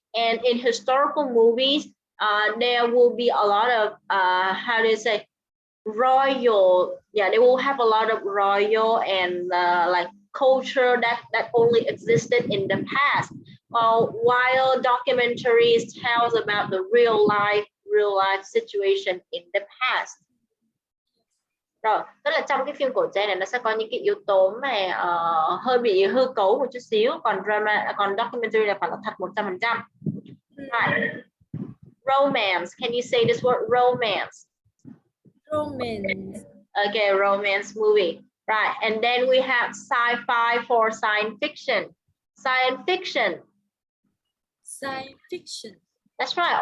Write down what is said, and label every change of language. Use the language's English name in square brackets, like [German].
[English] And in historical movies, there will be a lot of how do you say, royal. Yeah, they will have a lot of royal and like culture that only existed in the past. While documentaries tells about the real life situation in the past. [Vietnamese] Rồi, tức là trong cái phim cổ trang này nó sẽ có những cái yếu tố mà hơi bị hư cấu một chút xíu, còn documentary là phải là thật 100%. [English] Right. Romance. Can you say this word romance? Romance. Okay, romance movie. Right. And then we have sci-fi for science fiction. Science fiction. Science fiction. That's right.